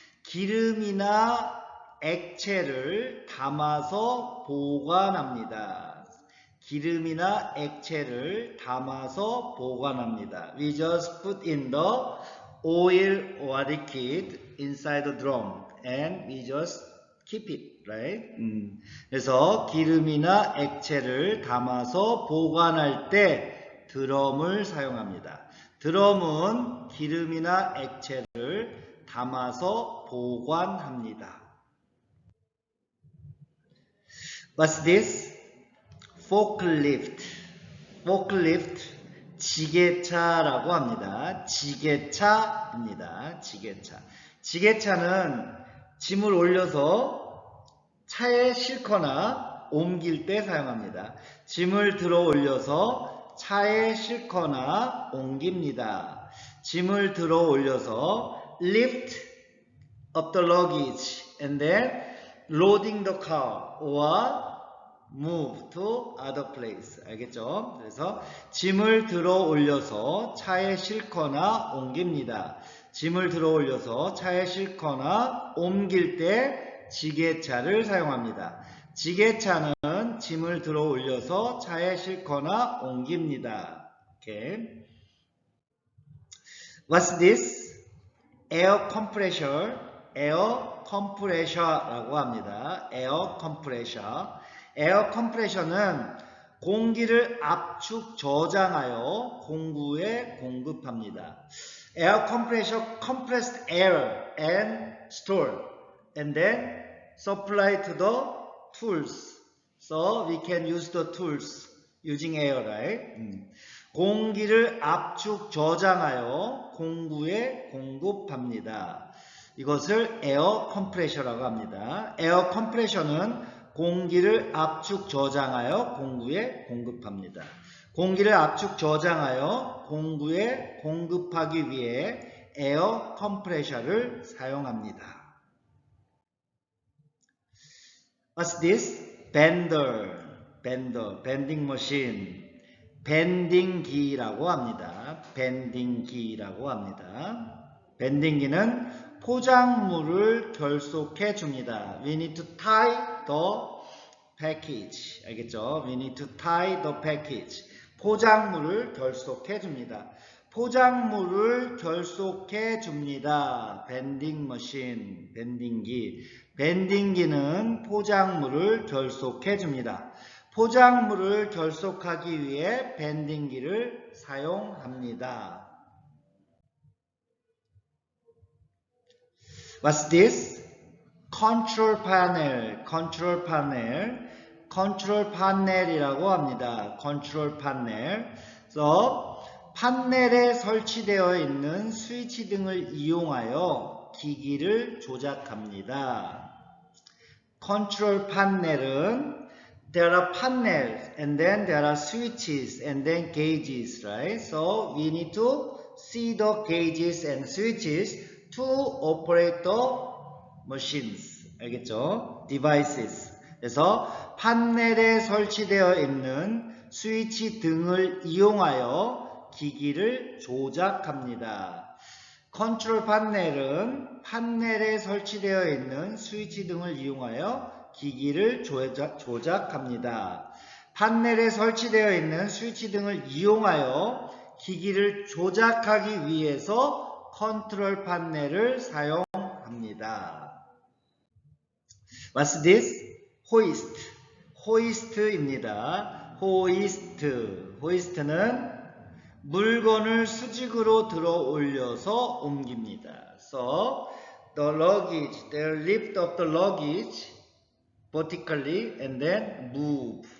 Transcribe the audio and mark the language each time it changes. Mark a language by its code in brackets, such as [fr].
[ko] 기름이나 액체를 담아서 보관합니다. 기름이나 액체를 담아서 보관합니다. [en] We just put in the oil or liquid inside the drum and we just keep it, right? [ko] 그래서 기름이나 액체를 담아서 보관할 때 드럼을 사용합니다. 드럼은 기름이나 액체를 담아서 보관합니다. [en] What's this? Forklift. Forklift. [ko] 지게차라고 합니다. 지게차입니다. 지게차. 지게차는 짐을 올려서 차에 싣거나 옮길 때 사용합니다. 짐을 들어 올려서 차에 싣거나 옮깁니다. 짐을 들어 올려서 [en] lift up the luggage and then loading the car or move to other place. [ko] 알겠죠? 그래서 짐을 들어 올려서 차에 싣거나 옮깁니다. 짐을 들어 올려서 차에 싣거나 옮길 때 지게차를 사용합니다. 지게차는 짐을 들어 올려서 차에 싣거나 옮깁니다. Okay. [en] What's this? Air compressor. Air compressor라고 합니다. Air compressor. [ko] 에어 컴프레셔는 공기를 압축 저장하여 공구에 공급합니다. [en] Air compressor compressed air and store and then supply to the tools. So we can use the tools using air, right? [ko] 공기를 압축 저장하여 공구에 공급합니다. 이것을 에어 컴프레셔라고 합니다. 에어 컴프레셔는 공기를 압축 저장하여 공구에 공급합니다. 공기를 압축 저장하여 공구에 공급하기 위해 에어 컴프레셔를 사용합니다. [en] What's this? Bender. 밴딩 머신. [ko] 밴딩기라고 합니다. 밴딩기라고 합니다. 밴딩기는 포장물을 결속해 줍니다. [en] We need to tie the package. [ko] 알겠죠? [en] We need to tie the package. [ko] 포장물을 결속해 줍니다. 포장물을 결속해 줍니다. 밴딩 머신, 밴딩기. 밴딩기는 포장물을 결속해 줍니다. 포장물을 결속하기 위해 밴딩기를 사용합니다. [en] What's this? Control panel. Control panel. Control panel이라고 합니다. Control panel. [ko] 그래서 판넬에 설치되어 있는 스위치 등을 이용하여 기기를 조작합니다. [en] Control panel은 there are panels and then there are switches and then gauges, right? So we need to see the gauges and switches to operate the machines. [ko] 알겠죠? Devices. 그래서 판넬에 설치되어 있는 스위치 등을 이용하여 기기를 조작합니다. 컨트롤 판넬은 판넬에 설치되어 있는 스위치 등을 이용하여 기기를 조작합니다. 판넬에 설치되어 있는 스위치 등을 이용하여 기기를 조작하기 위해서 컨트롤 판넬을 사용합니다. [en] What's this? Hoist. hoist입니다. [ko] hoist는 물건을 수직으로 들어 올려서 옮깁니다. [en] So the luggage, they lift up the luggage vertically and then move.